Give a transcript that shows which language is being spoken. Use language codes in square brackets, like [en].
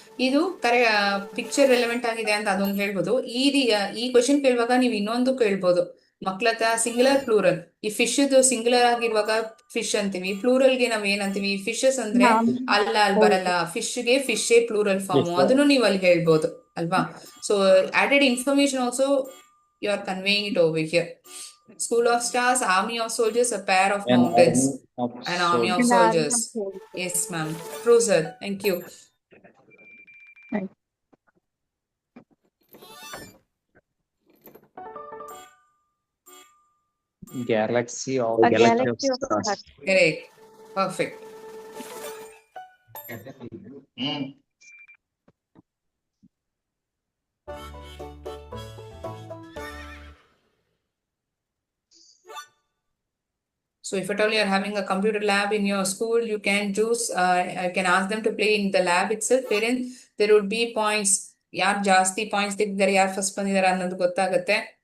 [kn] ಇದು picture relevant ಆಗಿದೆ ಅಂತ ಅದೊಂದು ಹೇಳ್ಬೋದು. ಈ ಕ್ವಶನ್ ಕೇಳುವಾಗ ನೀವು ಇನ್ನೊಂದು ಕೇಳ್ಬೋದು. ಮಕ್ಳತ್ತ ಸಿಂಗುಲರ್ ಪ್ಲೂರಲ್. ಈ ಫಿಶ್ ಸಿಂಗುಲರ್ ಆಗಿರುವಾಗ ಫಿಶ್ ಅಂತೀವಿ, ಪ್ಲೂರಲ್ ಗೆ ನಾವ್ ಏನಂತೀವಿ, ಫಿಶಸ್ ಅಂದ್ರೆ ಅಲ್ಲ ಅಲ್ಲಿ ಬರಲ್ಲ. ಫಿಶ್ಗೆ ಫಿಶೇ ಪ್ಲೂರಲ್ ಫಾರ್ಮ್, ಅದನ್ನು ನೀವು ಅಲ್ಲಿ ಹೇಳ್ಬೋದು ಅಲ್ವಾ. [en] So added information also you are conveying it over here. School of stars, army of soldiers, a pair of mountains, an army of soldiers. Yes ma'am, true sir, thank you. Galaxy of stars. Correct. Perfect. So if at all you are having a computer lab in your school, you can choose, you can ask them to play in the lab itself, wherein there would be points. [kn] ಯಾರು ಜಾಸ್ತಿ points ತೆಗೆದಿದ್ದಾರೆ, ಯಾರು first ಬಂದಿದ್ದಾರೆ ಅನ್ನೋದು ಗೊತ್ತಾಗುತ್ತೆ.